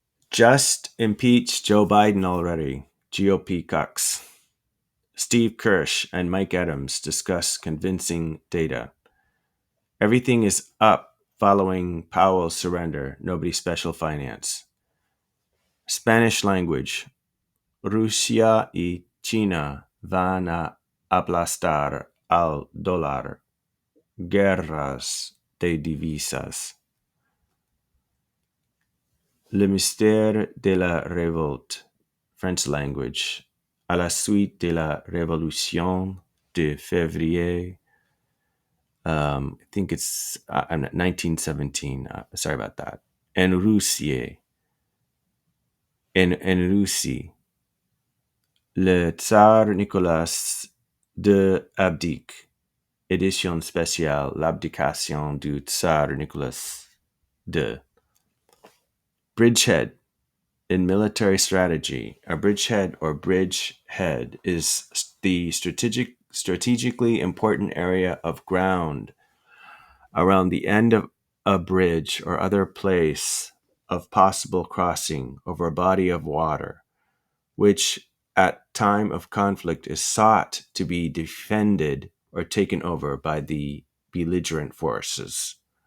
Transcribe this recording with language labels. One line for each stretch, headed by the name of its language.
English: Just impeach Joe Biden already. GOP cucks. Steve Kirsch and Mike Adams discuss convincing data. Everything is up following Powell's surrender. Nobody special finance. Spanish language.
Spanish: Rusia y China van a aplastar al dólar. Guerras de divisas.
French: Le mystère de la révolte.
English: French language.
French: À la suite de la révolution de février.
English: I think it's 1917. Sorry about that.
French: En Russie. En Russie. Le Tsar Nicolas II abdique. Édition spéciale, l'abdication du Tsar Nicolas II.
English: Bridgehead. In military strategy, a bridgehead or bridgehead is the strategically important area of ground around the end of a bridge or other place of possible crossing over a body of water, which at time of conflict is sought to be defended or taken over by the belligerent forces.